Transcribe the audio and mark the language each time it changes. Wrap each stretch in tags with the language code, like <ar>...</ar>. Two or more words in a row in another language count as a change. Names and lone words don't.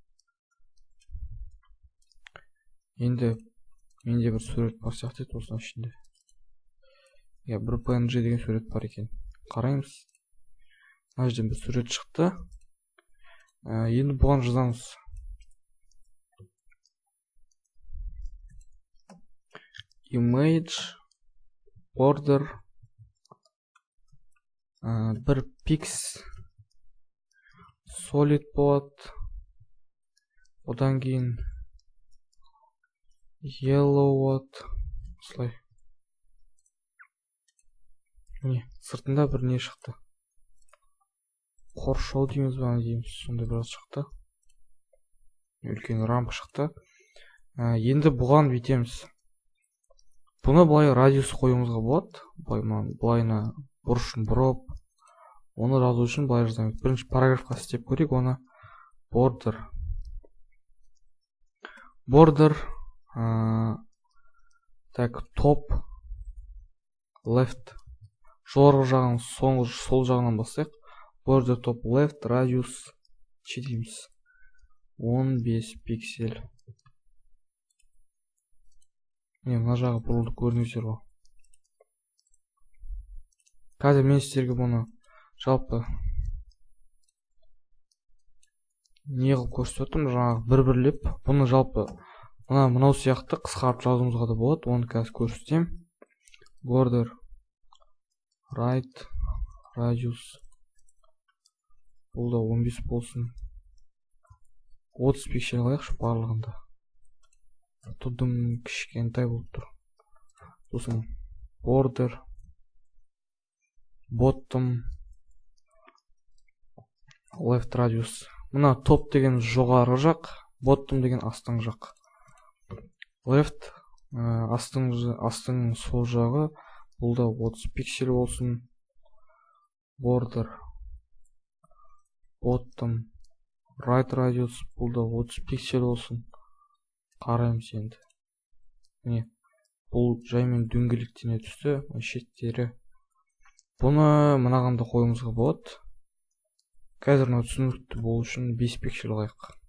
<kk>Енді менде бір сурет бар сияқты еді осының ішінде. Бір png деген сурет бар екен. Қараймыз. Мына жерден бір сурет шықты. Енді бұған жазамыз.</kk> <en>Image border бір pix solid болады.</en> <kk>Одан кейін yellow болады. Осылай. Сыртында бір не шықты. Қоршау дейміз ба, дейміз. Сондай біраз шықты. Үлкен рамка шықты. Енді бұған бүйтеміз. Бұны былай радиус қоюымызға болады. Былайына бұрышын бұрып, оны жазу үшін былай жазамыз. Бірінші параграфқа істеп көрейік, оны border так</kk> <en>top left</en> <kk>жоғарғы жағын сол жағынан бастайық.</kk> <en>Border top left radius дейміз.</en> <kk>15 пиксель. Мына жағы бұрылды, көрдіңіздер ғой. қазір мен сіздерге бұны жалпы не қылып көрсетіп отырмын, жаңағы бір-бірлеп. Бұны жалпы мынау сияқты қысқартып жазуымызға да болады. Оны қазір көрсетем.</kk> <en>Border, right, radius.</en> <kk>Бұл да 15 болсын. 30 пиксель қылайықшы барлығында. Tudum кішкентай болып тұр.</kk> <en>Сосын border, bottom, left radius.</en> <kk>Мына топ деген жоғарғы жақ, bottom деген астың жақ. Left астың сол жағы, бұл да 30 пиксель болсын.</kk> <en>Border, bottom, right radius,</en> <kk>бұл да 30 пиксель болсын. Қараймыз енді. Міне, бұл жаймен дөңгелектене түсті, шеттері. Бұны мынағанда қойымызға болады. Қазір түсінікті болу үшін 5 пиксель қайық.</kk>